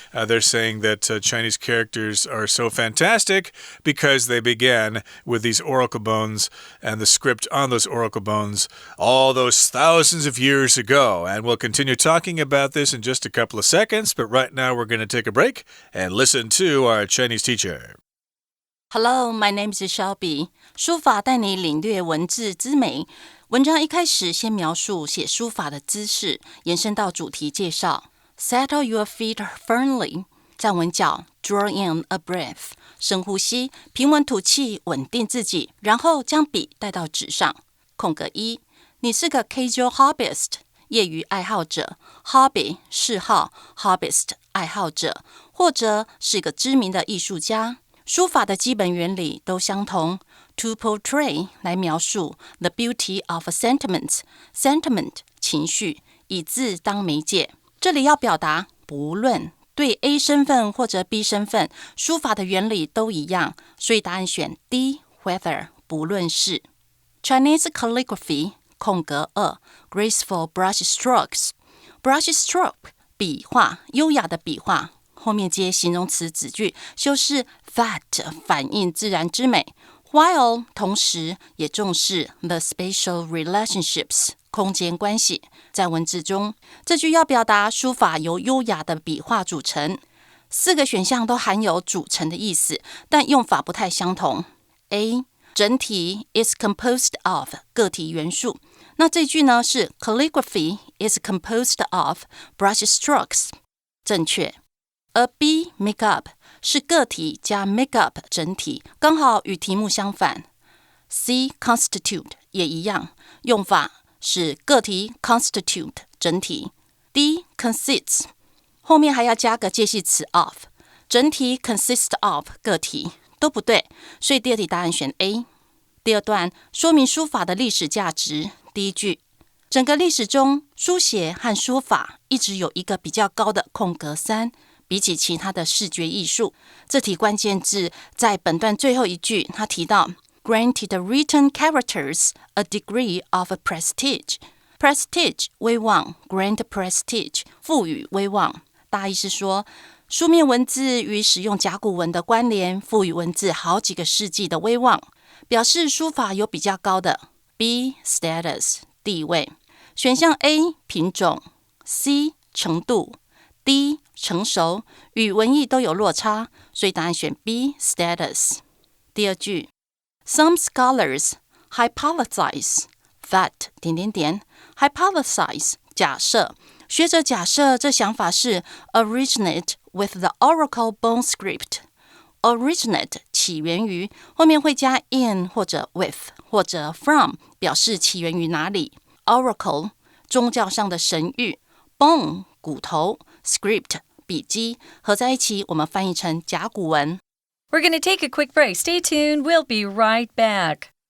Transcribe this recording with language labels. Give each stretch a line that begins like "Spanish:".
English: They're saying that Chinese characters are so fantastic because they began with these oracle bones and the script on those oracle bones all those thousands of years ago. And we'll continue talking about this in just a couple of seconds, but right now we're going to take a break and listen to our Chinese teacher. Hello, my name is Shelby.
Chinese: 书法带你领略文字之美。文章一开始先描述写书法的姿势，延伸到主题介绍。
English: Settle your feet firmly.
Chinese: 站稳脚 ，
English: draw in a breath，
Chinese: 深呼吸，平稳吐气，稳定自己，然后将笔带到纸上。空格1，你是个
English: casual hobbyist，
Chinese: 业余爱好者 ，hobby 嗜好 ，hobbyist 爱好者，或者是个知名的艺术家。书法的基本原理都相同。
English: To portray
Chinese: 来描述
English: the beauty of a sentiment 情绪，
Chinese: 以字当媒介。这里要表达不论。对 A 身份或者 B 身份，书法的原理都一样，所以答案选 D whether 不论是。 Chinese calligraphy 空格2
English: graceful brush strokes brush stroke
Chinese: 笔画，优雅的笔画，后面接形容词子句，修饰 that 反映自然之美。 While 同时也重视
English: the spatial relationships
Chinese: 空间关系，在文字中，这句要表达书法由优雅的笔画组成。 4个选项都含有组成的意思，但用法不太相同。 A 整体
English: is composed of
Chinese: 个体元素，那这句呢是
English: calligraphy is composed of brush strokes，
Chinese: 正确。而 B
English: make up
Chinese: 是个体加 make up 整体，刚好与题目相反。 C
English: constitute
Chinese: 也一样，用法是个体 constitute 整体。 D consists 后面还要加个介系词 of， 整体
English: consist of
Chinese: 个体都不对，所以第二题答案选 A。第二段说明书法的历史价值。第一句，整个历史中，书写和书法一直有一个比较高的空格3。比起其他的视觉艺术，这题关键字在本段最后一句，他提到
English: granted written characters a degree of prestige.
Chinese: Prestige 威望
English: grant prestige
Chinese: 赋予威望，大意是说书面文字与使用甲骨文的关联，赋予文字好几个世纪的威望，表示书法有比较高的 B status 地位。选项 A 品种 C 程度 D 成熟，与文意都有落差，所以答案选 B status。第二句
English: Some scholars hypothesize that...
Chinese: hypothesize 假设，学者假设这想法是
English: originate with the oracle bone script。
Chinese: originate 起源于，后面会加 in 或者 with 或者 from 表示起源于哪里。 oracle 宗教上的神谕， bone 骨头， script 笔记，合在一起我们翻译成甲骨文。
English: We're going to take a quick break. Stay tuned. We'll be right back.